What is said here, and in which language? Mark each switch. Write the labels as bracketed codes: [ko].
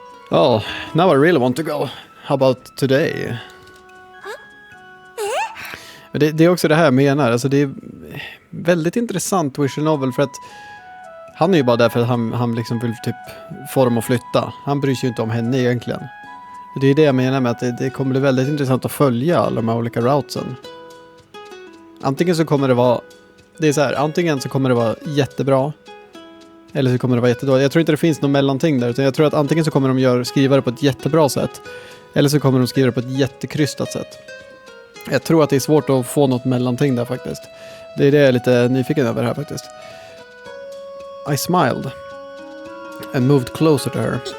[en] Oh, now I really want to go. How about today? [sv] Det är också det här jag menar. Alltså det är väldigt intressant visual novel för att han är ju bara där för att han liksom vill typ få dem att flytta. Han bryr sig ju inte om henne egentligen. Det är det jag menar med att det kommer bli väldigt intressant att följa alla de här olika routesen. Antingen så kommer det vara... Det är så här, antingen så kommer det vara jättebra. Eller så kommer det vara jättedåligt. Jag tror inte det finns någon mellanting där. Utan jag tror att antingen så kommer de skriva det på ett jättebra sätt. Eller så kommer de skriva det på ett jättekrystat sätt. Jag tror att det är svårt att få något mellanting där faktiskt. Det är det jag är lite nyfiken över här faktiskt. [en] I smiled and moved closer to her.